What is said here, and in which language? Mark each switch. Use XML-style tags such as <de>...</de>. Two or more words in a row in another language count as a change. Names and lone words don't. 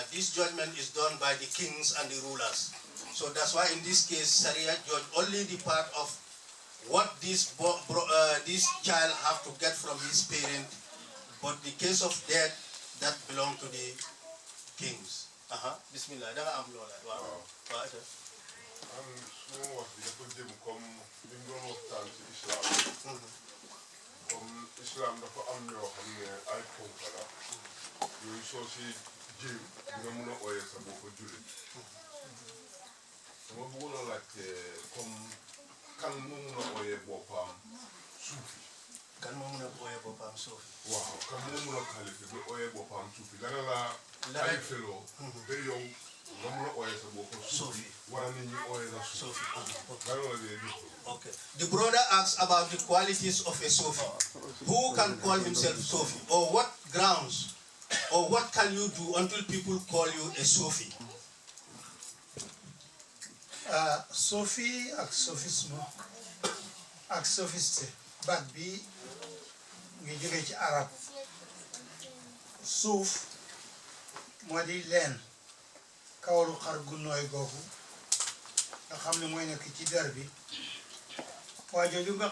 <en>This judgment is done by the kings and the rulers. So that's why in this case, Sharia judge only the part of what this child have to get from his parent. But the case of death, that belong to the kings. Bismillah.</en> <wo>comme islam dafa am ñoo xam ne ay ponk la yooyu soo si jéem nga mun a ooyee sa bopp jullit dama bëggoon a laajte comme kan moo mun a ooyee boppam suufi Kan moo mun a ooyee boppam suufi waaw kan moo mun a qualifié ba ooyee boppam suufi dana la qualifiéloo ba yow nga mun a ooyee sa bopp suufi wala nit ñi ooyee la suufi dana la dee def.</wo> <en>Okay. The brother asks about the qualities of a Sufi. Who can call himself Sufi? Or what grounds? Or what can you do until people call you a Sufi?</en> <wo>Sufi ak sophisme ak sophiste baat bi ngi jóge ci arab suuf moo di leen kawalu xar gu nooy googu nga xam ne mooy nekk ci der bi waaye jooju nga</wo>